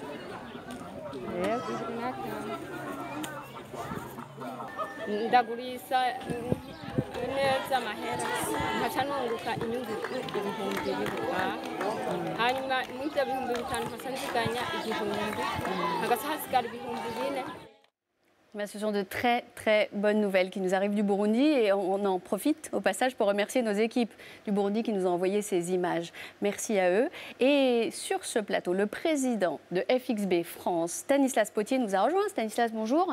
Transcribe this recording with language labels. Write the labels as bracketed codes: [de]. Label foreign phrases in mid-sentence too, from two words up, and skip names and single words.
[rn] ndagurisha neza amahera nkaca nunguka inyungu ibihumbi bibiri hanyuma muri ibyo bihumbi bitanu nkaca nziganya igihumbi hagaca hasigara ibihumbi bine. [fr] Ce sont de très très bonnes nouvelles qui nous arrivent du Burundi et on en profite au passage pour remercier nos équipes du Burundi qui nous ont envoyé ces images. Merci à eux. Et sur ce plateau, le président de FXB France, Stanislas Potier, nous a rejoint. Stanislas, bonjour.